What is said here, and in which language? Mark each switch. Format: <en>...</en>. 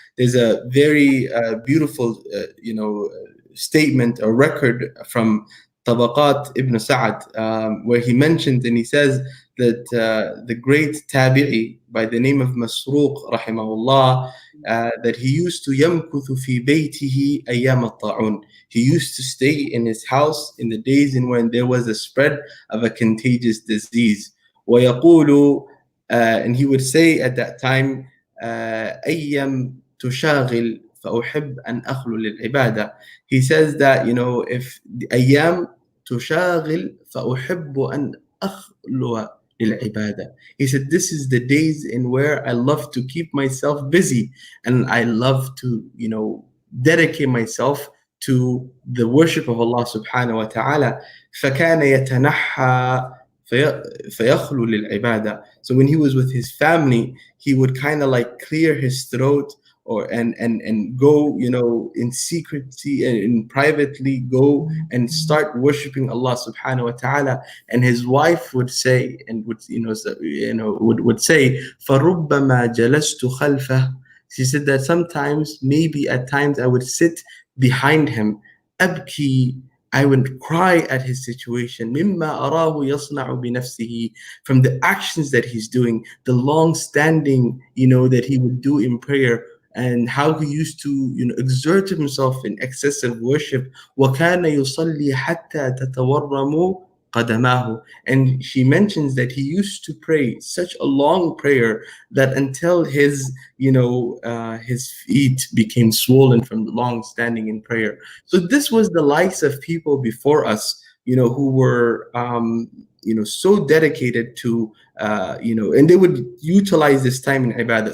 <en>There's a very beautiful statement, a record from Tabaqat Ibn Sa'ad, where he mentioned, and he says that the great tabi'i by the name of Masruq rahimahullah, that he used to</en> <ar>yamkuthu fi baytihi ayyam at-ta'un.</ar> <en>He used to stay in his house in the days in when there was a spread of a contagious disease.</en> <ar>وَيَقُولُ,</ar> <en>and he would say at that time,</en> <ar>أَيَّمْ تُشَاغِلْ فَأُحِبْ أَنْ أَخْلُ لِلْعِبَادَةِ.</ar> <en>He says that, if the</en> <ar>أَيَّام تُشَاغِلْ فَأُحِبُّ أَنْ أَخْلُوَ لِلْعِبَادَةِ.</ar> <en>He said, this is the days in where I love to keep myself busy, and I love to, dedicate myself to the worship of Allah subhanahu wa ta'ala.</en> <ar>فَكَانَ يَتَنَحَّى فَيَخْلُو لِلْعِبَادَةِ.</ar> <en>So when he was with his family, he would kind of like clear his throat, or and go, you know, in secrecy and in privately go and start worshiping Allah subhanahu wa ta'ala. And his wife would say, and would, would say,</en> <ar>فَرُبَّمَا جَلَسْتُ خَلْفَهُ.</ar> <en>She said that sometimes, maybe at times, I would sit behind him.</en> <ar>أبكي,</ar> <en>I would cry at his situation.</en> <ar>مما أراه يصنع بنفسه,</ar> <en>from the actions that he's doing, the long standing, that he would do in prayer, and how he used to, exert himself in excessive worship.</en> <ar>وكان يصلي حتى تتورم قدماه.</ar> <en>And she mentions that he used to pray such a long prayer that until his his feet became swollen from the long standing in prayer. So this was the likes of people before us, who were so dedicated to and they would utilize this time in ibadah.</en>